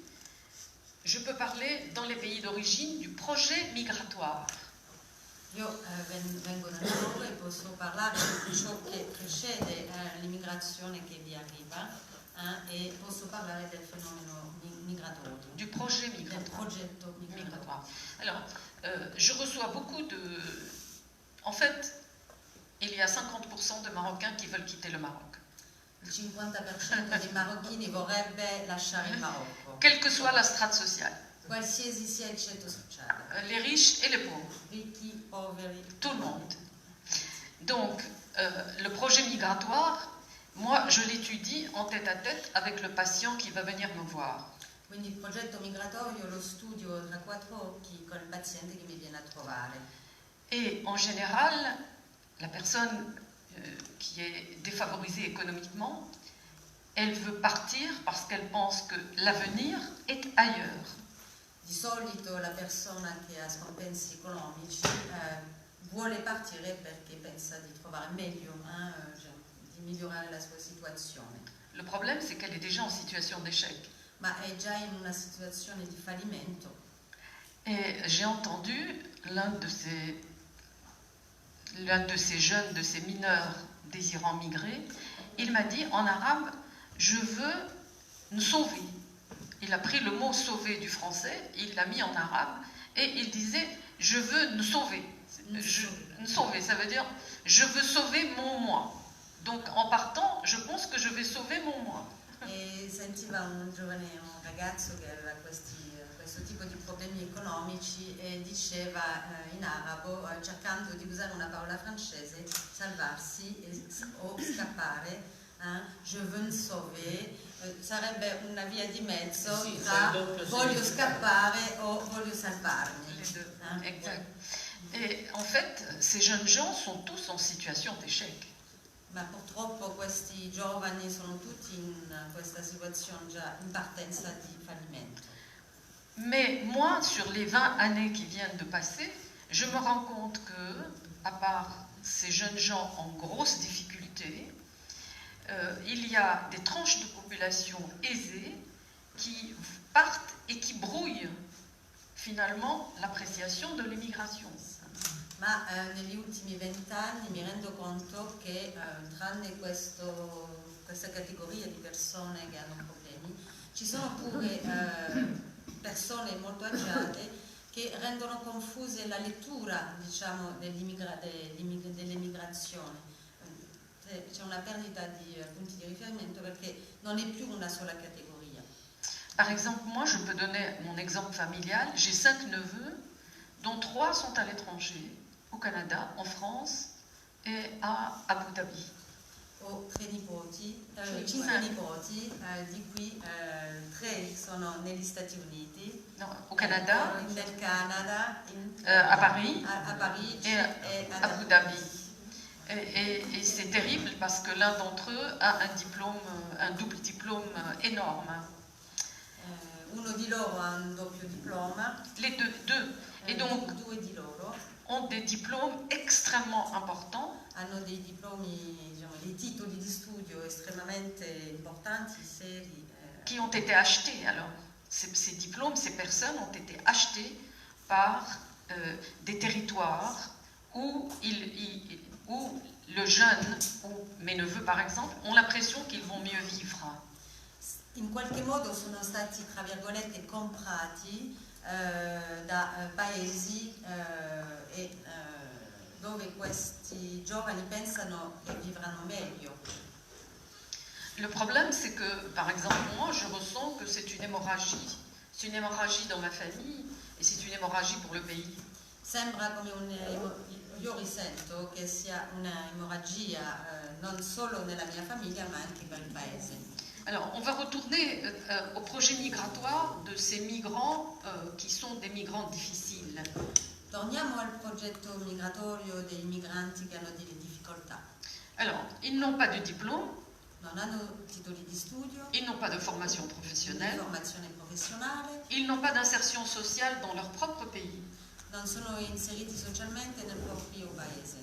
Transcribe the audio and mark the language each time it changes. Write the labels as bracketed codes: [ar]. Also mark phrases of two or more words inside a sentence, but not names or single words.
[fr] Je peux parler dans les pays d'origine du projet migratoire. [it] Io vengo da Marocco e posso parlare di ciò che precede l'immigrazione che vi arriva e posso parlare del fenomeno migratorio. [fr] Du projet migratoire. [it] Del progetto migratorio. [fr] Alors, je reçois beaucoup de... En fait, il y a 50% de Marocains qui veulent quitter le Maroc. [it] Il 50% dei marocchini vorrebbe lasciare il Marocco. [fr] Quelle que soit la strate sociale. [it] Qualsiasi sia il ceto sociale. [fr] Les riches et les pauvres. [it] Ricchi, poveri. [fr] Tout le monde. Donc, le projet migratoire, moi, je l'étudie en tête-à-tête avec le patient qui va venir me voir. [it] Quindi il progetto migratorio lo studio tra quattro occhi con il paziente che mi viene a trovare. [fr] Et en général, la personne qui est défavorisée économiquement, elle veut partir parce qu'elle pense que l'avenir est ailleurs. [it] Di solito la persona che ha scompensi economici vuole partire perché pensa di trovare meglio, di migliorare la sua situazione. [fr] Le problème, c'est qu'elle est déjà en situation d'échec. [it] Ma è già in una situazione di fallimento. [fr] Et j'ai entendu l'un de ces jeunes, de ces mineurs désirant migrer, il m'a dit en arabe, je veux nous sauver. Il a pris le mot sauver du français, il l'a mis en arabe et il disait je veux nous sauver. Nous sauver, ça veut dire je veux sauver mon moi. Donc en partant, je pense que je vais sauver mon moi. [it] E sentiva un ragazzo che aveva questo tipo di problemi economici e diceva in arabo, cercando di usare una parola francese, salvarsi o scappare, [fr] je veux me sauver, [it] sarebbe una via di mezzo tra voglio scappare o voglio salvarmi. [fr] Exact. Et en fait, ces jeunes gens sont tous en situation d'échec. [it] Ma purtroppo questi giovani sono tutti in questa situazione già in partenza di fallimento. [fr] Mais moi, sur les 20 années qui viennent de passer, je me rends compte que, à part ces jeunes gens en grosse difficulté, il y a des tranches de population aisées qui partent et qui brouillent finalement l'appréciation de l'immigration. [it] Ma negli ultimi 20 anni mi rendo conto che tranne questa categoria di persone che hanno problemi, ci sono pure persone molto agiate che rendono confuse la lettura, diciamo, dell'immigrazione. C'è una perdita di punti di riferimento perché non è più una sola categoria. [fr] Par exemple, moi, je peux donner mon exemple familial. J'ai 5 neveux, dont 3 sont à l'étranger, au Canada, en France et à Abu Dhabi. [it] Ho 5 nipoti, di cui 3 sono negli Stati Uniti, [fr] Non, au Canada, [it] nel Canada, [fr] à Paris [it] a Parigi [fr] et [it] e [fr] à Abu Dhabi. Et c'est terrible parce que l'un d'entre eux a un diplôme, un double diplôme énorme. [it] Uno di loro ha un doppio diploma. [fr] Les deux. Et donc, [it] Due di loro [fr] ont des diplômes extrêmement importants. [it] Hanno dei diplomi, diciamo, dei titoli di studio estremamente importanti, seri. [fr] Qui ont été achetés. Alors, ces diplômes, ces personnes ont été achetées par des territoires où le jeune, ou mes neveux par exemple, ont l'impression qu'ils vont mieux vivre. [it] In qualche modo sono stati, tra virgolette, comprati da paesi dove questi giovani pensano che vivranno meglio. [fr] Le problème, c'est que, par exemple, moi, je ressens que c'est une hémorragie. C'est une hémorragie dans ma famille et c'est une hémorragie pour le pays. [it] Sembra come io risento che sia un'emorragia non solo nella mia famiglia ma anche per il paese. [fr] Alors, on va retourner au projet migratoire de ces migrants qui sont des migrants difficiles. [it] Torniamo al progetto migratorio dei migranti che hanno delle difficoltà. [fr] Alors, ils n'ont pas de diplôme, [it] Non hanno titoli di studio, [fr] ils n'ont pas de formation professionnelle, [it] formazione professionale, [fr] ils n'ont pas d'insertion sociale dans leur propre pays. [it] non sono inseriti socialmente nel proprio paese.